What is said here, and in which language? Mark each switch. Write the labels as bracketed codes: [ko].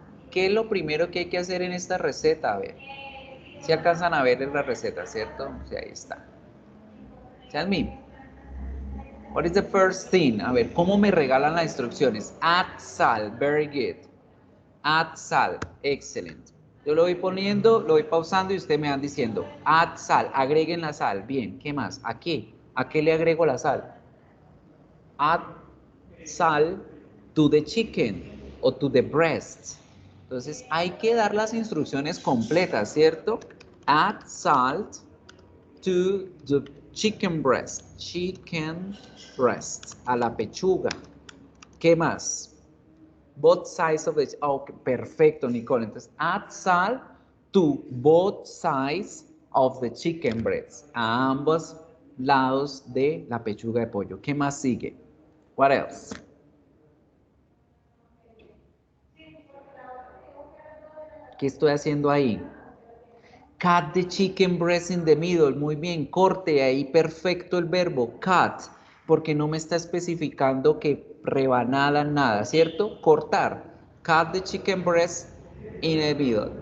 [es] ¿Qué es lo primero que hay que hacer en esta receta? A ver, si alcanzan a ver en la receta, ¿cierto? Sí, ahí está. [en] Tell me. What is the first thing? [es] A ver, ¿cómo me regalan las instrucciones? [en] Add sal. Very good. Add sal. Excellent. [es] Yo lo voy poniendo, lo voy pausando y ustedes me van diciendo, [en] add sal, [es] agreguen la sal. Bien, ¿qué más? ¿A qué? ¿A qué le agrego la sal? [en] Add sal to the chicken o to the breast. [es] Entonces hay que dar las instrucciones completas, ¿cierto? [en] Add salt to the chicken breast. Chicken breast. [es] A la pechuga. ¿Qué más? [en] Both sides of the... Oh, perfecto, Nicole. Entonces, add salt To both sides of the chicken breast. [es] A ambos lados de la pechuga de pollo. ¿Qué más sigue? [en] What else? [es] ¿Qué estoy haciendo ahí? [en] Cut the chicken breast in the middle. [es] Muy bien, corte ahí, perfecto el verbo, cut, porque no me está especificando que rebanada nada, ¿cierto? Cortar. [en] Cut the chicken breast in the middle.